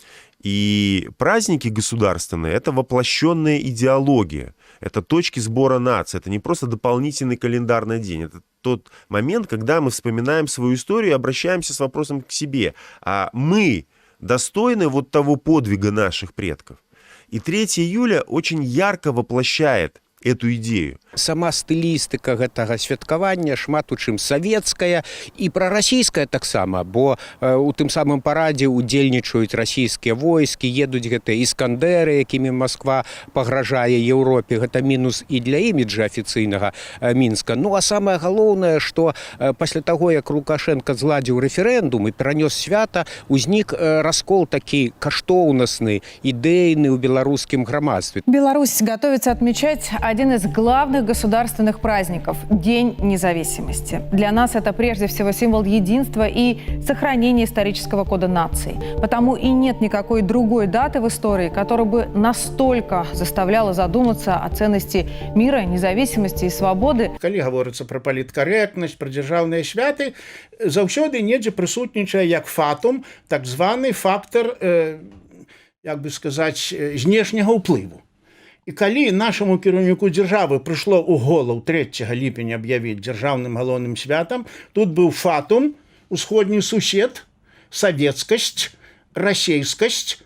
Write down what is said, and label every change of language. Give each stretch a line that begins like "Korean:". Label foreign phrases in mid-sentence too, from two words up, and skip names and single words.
Russian: И праздники государственные – это воплощенная идеология, это точки сбора нации, это не просто дополнительный календарный день, это тот момент, когда мы вспоминаем свою историю и обращаемся с вопросом к себе. А мы достойны вот того подвига наших предков. И 3 июля очень ярко воплощает эту идею.
Belarusian: Сама стылістыка гэтага святкавання шмат у чым савецкая і прарасійская таксама, бо у тым самым парадзе удзельнічаюць расійскія войскі, едуць гэтыя іскандеры, якімі Москва пагражае Еўропе. Гэта мінус і для іміджа афіцыйнага Мінска. Ну а самае галоўнае, што пасля таго, як Лукашенко зладзіў рэферэндум і перанёс свята, узнік раскол такі каштоўнасны, ідэйны ў беларускім грамадстве.
Russian: Беларусь готовится отмечать один из главных государственных праздников – День независимости. Для нас это прежде всего символ единства и сохранения исторического кода нации. Потому и нет никакой другой даты в истории, которая бы настолько заставляла задуматься о ценности мира, независимости и свободы.
Belarusian: Калі гаворыцца пра паліткарэктнасць, пра дзяржаўныя святы, заўсёды недзе прысутнічае як фатум, так званы фактор, як бы сказаць, знешняга ўплыву. І калі нашаму кіраўніку дзяржавы прыйшло ў голову 3 ліпеня аб'явіць дзяржаўным галоўным святам, тут быў фатум, усходні сусед, савецкасць, расейскасць.